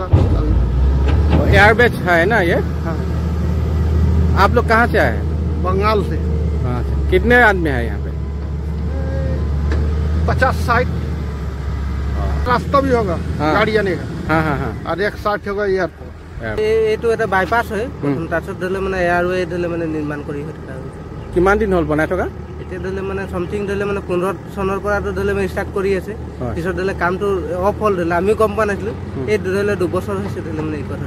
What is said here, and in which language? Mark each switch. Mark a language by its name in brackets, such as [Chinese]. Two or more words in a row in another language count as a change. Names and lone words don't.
[Hindi] एयरबेस है ना ये आप लोग कहाँ से आए बंगाल से कितने आदमी है यहाँ पे 50-60 रास्ता भी होगा गाड़ी आने का हाँ और 160 होगा एयरपोर्ट [Assamese] এইটো এটা বাইপাছ হয় তাৰপিছত ধৰিলে মানে এয়াৰৱে ধৰিলে মানে নিৰ্মাণ কৰি থকা হৈছে কিমান দিন হ'ল বনাই থকা এতিয়া ধৰিলে মানে সামথিং ধৰিলে মানে 15 চনৰ পৰা ধৰিলে মানে ষ্টাৰ্ট কৰি আছে পিছত ধৰিলে কামটো অফ হ'ল ধৰিলে আমি গম পোৱা নাছিলো এই ধৰিলে 2 বছৰ হৈছে ধৰিলে মানে এই কথাটো